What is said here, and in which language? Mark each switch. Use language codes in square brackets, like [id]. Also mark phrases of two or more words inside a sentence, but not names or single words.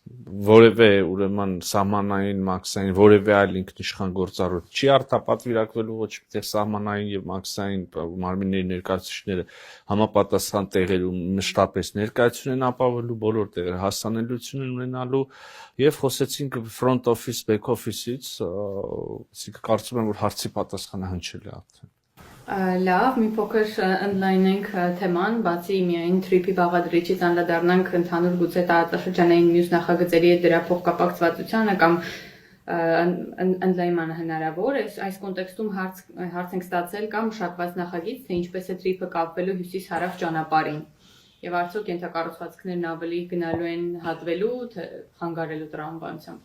[hy] որևէ ուրեմն սահմանային մաքսային որևէ այլ ինքնիշխան գործառույթ չի արտապատվիրակվելու ոչ միտեղ սահմանային եւ մաքսային մարմինների ներկայացուցիչները համապատասխան տեղերում մշտապես ներկայություն են ապավելու բոլոր տեղերը հասանելիություն են ունենալու եւ խոսեցինք [en] front office back office- [hy] ից կարծում եմ որ հարցի պատասխանը հնչել է արդեն Լավ, մի փոքր ընդլայնենք թեման, բացի միայն թրիփի բաղադրիչից անդրադառնանք ընդհանուր գուցե տարածաշրջանային մյուս նախագծերի հետ դրա փոխկապակցվածությանը կամ ընդլայնմանը հնարավոր է։ Այս կոնտեքստում հարց ենք ստացել կամ մշակված նախագիծ, թե ինչպես է թրիփը կապվելու հյուսիս-հարավ ճանապարհին։ Եվ արդյոք ենթակառուցվածքներն ավելի գնալու են հատվելու, թե խանգարելու տրամաբանությամբ։